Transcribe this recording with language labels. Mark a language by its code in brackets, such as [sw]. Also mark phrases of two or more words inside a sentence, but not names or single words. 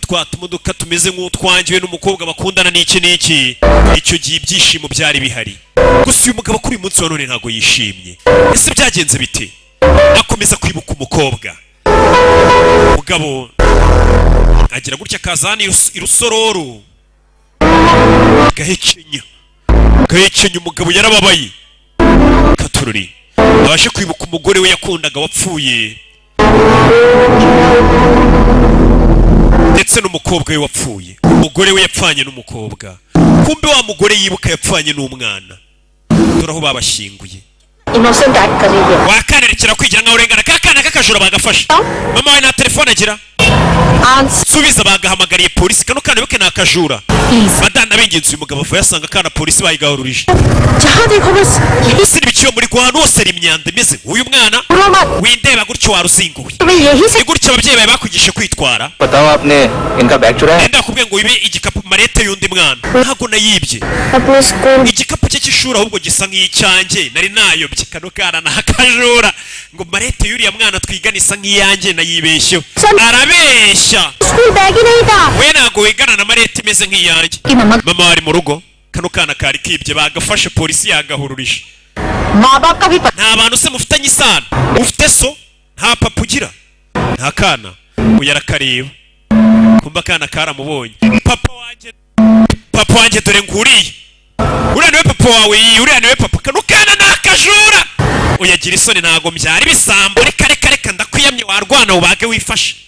[rw] twa tumodoka tumeze nk'utwangiwe n'umukobwa bakundana n'iki icyo gihe ibyishimo byari bihari gusa uyu mugabo kuri uyu munsi wa none ntabwo yishimye ese byagenze bite akomeza kwibuka umukobwa umugabo agira gutya akazana irusororo gahekenya umugabo yarababaye katururi abashe kwibuka umugore we yakundaga wapfuye ndetse n'umukobwa we wapfuye umugore we yapfanye n'umukobwa kumbe wa mugore yibuka yapfanye n'umwana dore aho babashyinguye [en] innocent act [hi] कर रही है [rw] wakanerekera kwigira nkaho urengana kakana kakajura bagafashe mama we nta telefone agira subiza bagahamagariye polisi kano kana bibuke nakajura badana bengenzi uyu mugabo avuye asanga kana polisi bayigahururije [hi] जहाँ देखो बस यही [rw] siri biciyo muri Rwanda hose ari imyanda imeze uyu mwana windeba gutyo waruzinguye [hi] यही से [rw] gutyo ababyeyi bawe bakwigishe kwitwara [hi] बताओ आपने इनका बैग चुराया [rw] enda kubwiye ngo ibe igikapu marete y'undi mwana ntago nayibye [hi] अपने स्कूल [rw] igikapu cye cy'ishuri ahubwo gisa nk'icyanjye nari nayobye kano kana nakajura ngo marete y'uriya mwana twigana isa nk'iyanjye nayibeshyeho arabeshya [en] school bag [hi] ही नहीं था [rw] we ntago wigana na marete imeze nk'iyanjye mama wari mu rugo kano kana kari kibye bagafashe polisi yagahururije [hi] माँ बाप का भी पता [rw] nta bantu se mufitanye isano ufite so nta papa ugira nta kana uyu arakareba kumva akana karamubonye papa wanjye dore nguriye uriya niwe papa wawe uriya niwe papa kano kana ni akajura uyagira isoni ntago mbyara ibisambo reka ndakwiyamye warwana ubage wifashe